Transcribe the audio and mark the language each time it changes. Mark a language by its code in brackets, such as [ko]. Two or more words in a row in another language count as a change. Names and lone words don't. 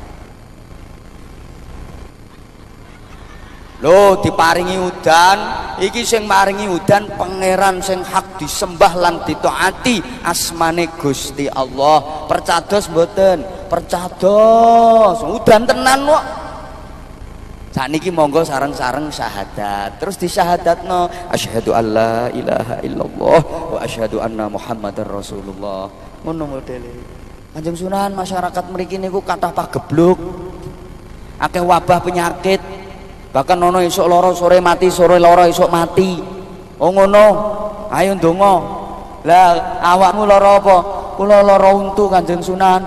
[jv] Lho diparingi udan, iki sing maringi udan pangeran sing hak disembah lan ditaati, asmane Gusti Allah. Percados mboten? Percados. Udan tenan kok. Sakniki monggo sareng-sareng syahadat. Terus disyahadatno [ar] أشهد أن لا إله إلا الله وأشهد أن محمدا رسول الله. [jv] Ngono modele. Kanjeng Sunan, masyarakat mriki niku kathah pagebluk. Akeh wabah penyakit. Bahkan ono esuk loro sore mati, sore loro esuk mati. Oh ngono. Ayo ndonga. Lah awakmu lara apa? Kula lara untu Kanjeng Sunan.